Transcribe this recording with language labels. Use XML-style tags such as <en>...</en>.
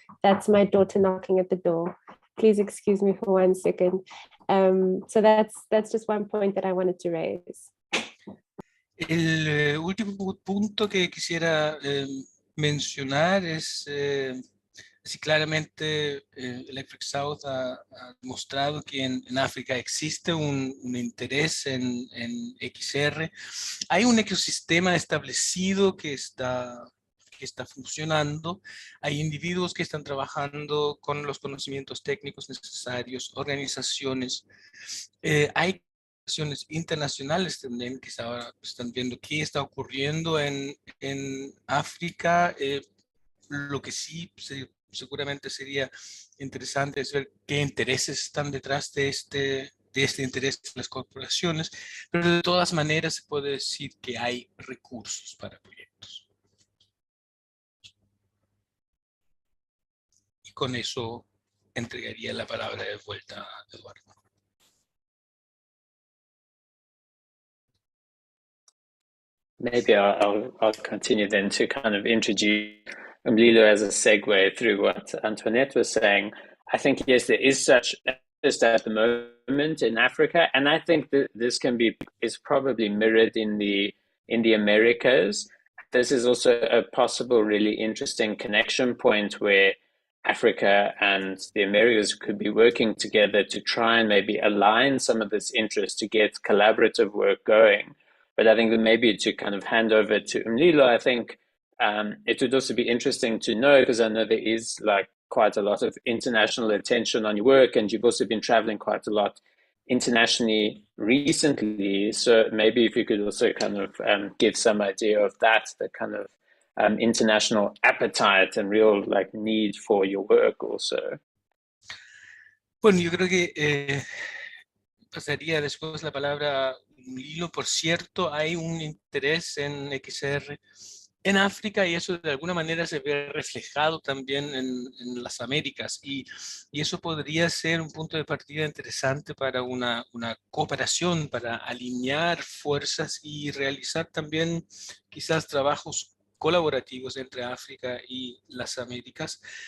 <en>That's my daughter knocking at the door. Please excuse me for 1 second. So that's just one point that I wanted to raise.</en> <es>El último punto que quisiera mencionar es así claramente Electric South ha demostrado que en África existe un interés en XR. Hay un ecosistema establecido que está funcionando. Hay individuos que están trabajando con los conocimientos técnicos necesarios, organizaciones. Hay organizaciones internacionales también que ahora están viendo qué está ocurriendo en África. Lo que sí seguramente sería interesante es ver qué intereses están detrás de este interés de las corporaciones, pero de todas maneras se puede decir que hay recursos para proyectos. Y con eso entregaría la palabra de vuelta a Eduardo.</es> <en>Maybe I'll continue then to kind of introduce Lilo as a segue through what Antoinette was saying. I think, yes, there is such interest at the moment in Africa, and I think that this is probably mirrored in the Americas. This is also a possible really interesting connection point where Africa and the Americas could be working together to try and maybe align some of this interest to get collaborative work going. But I think that maybe to kind of hand over to Lilo, I think it would also be interesting to know, because I know there is like quite a lot of international attention on your work, and you've also been traveling quite a lot internationally recently. So maybe if you could also kind of give some idea of that, the kind of international appetite and real like need for your work also.</en> <es>Bueno, yo creo que pasaría después la palabra Lilo. Por cierto, hay un interés en XR en África, y eso de alguna manera se ve reflejado también en las Américas, y eso podría ser un punto de partida interesante para una cooperación, para alinear fuerzas y realizar también quizás trabajos colaborativos entre África y las Américas.</es>